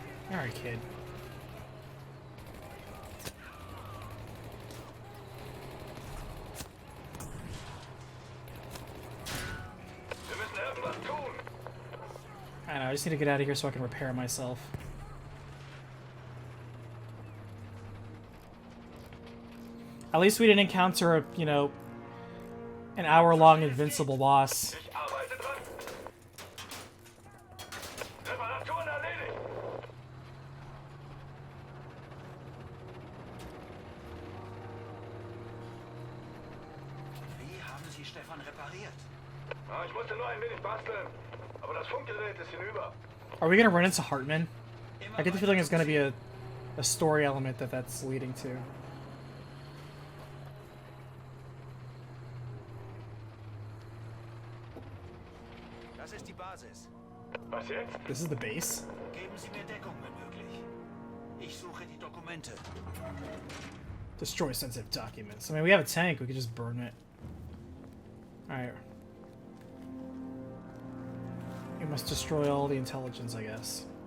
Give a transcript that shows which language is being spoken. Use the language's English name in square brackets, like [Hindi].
[English] Alright, kid. [German] Wir müssen irgendwas tun. [English] I don't know, I just need to get out of here so I can repair myself. At least we didn't encounter a, you know, an hour-long invincible boss. [German] Ich arbeite dran. Reparaturen erledigt. Wie haben Sie Stefan repariert? Ah, ich musste nur ein wenig basteln. Aber das Funkgerät ist hinüber. [English] Are we gonna run into Hartman? I get the feeling there's gonna be a story element that's leading to. [German] Das ist die Basis. Was jetzt? [English] This is the base? [German] Geben Sie mir Deckung, wenn möglich. Ich suche die Dokumente. [English] Destroy sensitive documents. I mean, we have a tank. We could just burn it. Alright. We must destroy all the intelligence, I guess.